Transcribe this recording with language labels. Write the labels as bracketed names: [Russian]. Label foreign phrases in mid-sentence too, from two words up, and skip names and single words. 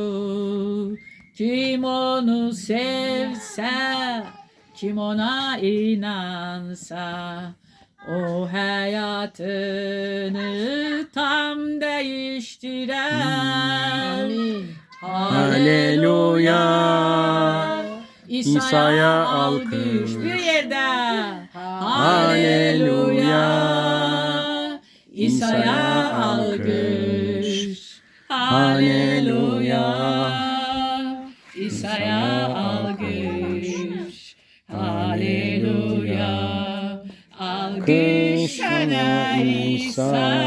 [Azerbaijani] Kim onu sevsə, kim ona inansa, o həyatını tam dəyişdirər. [Turkish] Haleluya. İsa'ya alkış. [Azerbaijani] Bir yerdə. [Turkish] Haleluya. İsa'ya alkış. Haleluya. İsa'ya alkış. Haleluya. Alkış sana İsa'm.